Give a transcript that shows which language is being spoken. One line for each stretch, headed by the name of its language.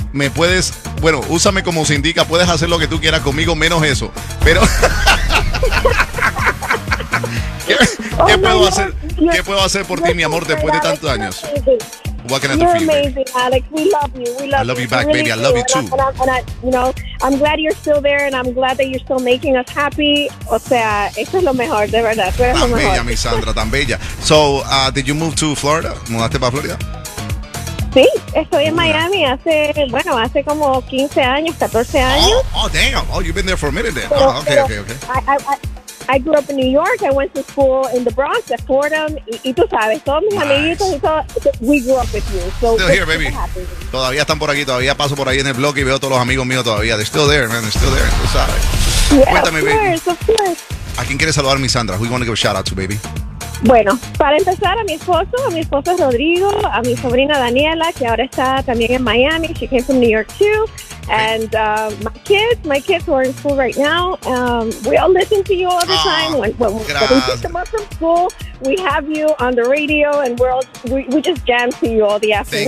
Spanish: Me puedes, bueno, úsame como se indica, puedes hacer lo que tú quieras conmigo, menos eso. Pero ¿Qué puedo hacer por ti, mi amor, después de tantos años?
English: Walking at the feet. Amazing, Alex. We love you. I love you back, really, baby. I love you too. And I'm glad you're still there, and I'm glad that you're still making us happy.
Spanish: O sea, eso es lo mejor, de verdad. Tú eres tan lo bella, mejor. Mi Sandra, tan bella.
English: So, did you move to Florida?
Spanish: ¿Mudaste para Florida? Sí, estoy en Miami hace como 15 años, 14 años.
English: Oh, damn. Oh, you've been there for a minute then. Okay. I grew up in New York. I went to school in the Bronx at Fordham.
Spanish: Y tú sabes, todos mis amiguitos,
English: we grew up with you. So still here, baby.
Spanish: Todavía están por aquí. Todavía paso por ahí en el blog y veo todos los amigos míos todavía.
English: They're still there, man. They're still there. Tú sabes. Yeah,
Spanish: cuéntame,
English: of course, baby. Of course.
Spanish: ¿A quién quieres saludar, mi Sandra?
English: We want to give a shout out to, baby.
Spanish: Bueno, para empezar, a mi esposo Rodrigo, a mi sobrina Daniela, que ahora está también en Miami.
English: She came from New York, too. And my kids who are in school right now, we all listen to you all the time. When we pick them up from school, we have you on the radio, and we just jam to you all the afternoon.